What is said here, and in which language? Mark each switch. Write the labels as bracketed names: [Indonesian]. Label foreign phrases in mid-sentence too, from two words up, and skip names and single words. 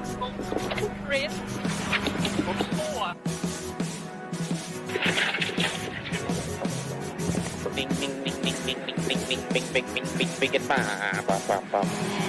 [English] Red. 4. Ding ding ding ding ding ding ding ding bing bing bing bing bing [Thai] กันมาปั๊ม